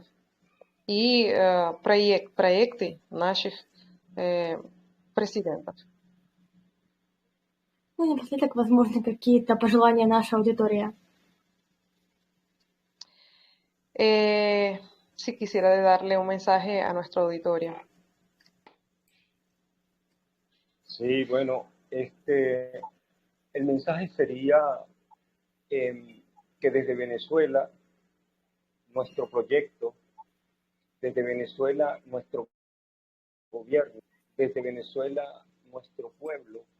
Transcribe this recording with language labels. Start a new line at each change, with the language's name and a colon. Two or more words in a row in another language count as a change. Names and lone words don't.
Russian: И проекты наших президентов. Ну и напоследок, возможно, какие-то пожелания нашей аудитории.
Spanish: Sí quisiera darle un mensaje a nuestro auditorio. Sí, bueno, el mensaje sería que desde Venezuela, nuestro proyecto, desde Venezuela, nuestro gobierno, desde Venezuela, nuestro pueblo,